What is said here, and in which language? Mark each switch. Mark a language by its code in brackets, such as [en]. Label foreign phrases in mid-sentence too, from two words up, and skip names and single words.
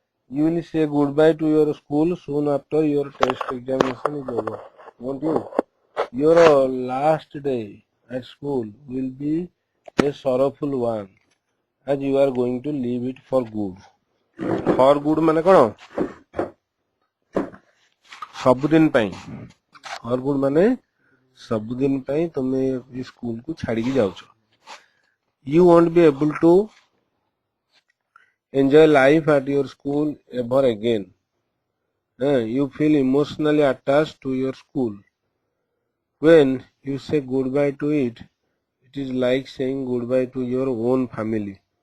[en] You will say goodbye to your school soon after your test examination is over, won't you? Your last day at school will be a sorrowful one as you are going to leave it for good. For good [or] ମାନେ କଣ? ସବୁଦିନ ପାଇଁ। [en] For good [or] ମାନେ ସବୁଦିନ ପାଇଁ ତମେ ଏ ସ୍କୁଲ କୁ ଛାଡ଼ିକି ଯାଉଛ। [en] You won't be able to enjoy life at your school ever again. You feel emotionally attached to your school. When you say goodbye to it, it is like saying goodbye to your own family.